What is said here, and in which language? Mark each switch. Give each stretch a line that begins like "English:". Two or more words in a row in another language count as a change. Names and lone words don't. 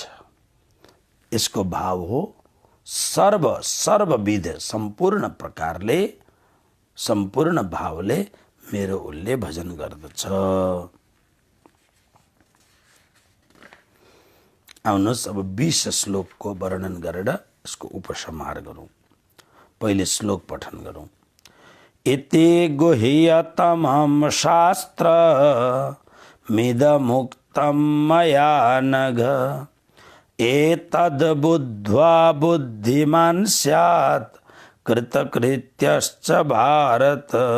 Nepali: यसको भाव हो सर्वविध, सम्पूर्ण प्रकारले, सम्पूर्ण भावले मेरो उसले भजन गर्दछ। आउनुहोस् अब 20 श्लोकको वर्णन गरेर यसको उपसंहार गरौँ। पहिले श्लोक पठन गरौँ।
Sanskrit: इति गुह्यतमं शास्त्र मिदमुक्तं मया नघ, एतद् बुद्ध्वा बुद्धिमान् स्यात् कृतकृत्यश्च भारत।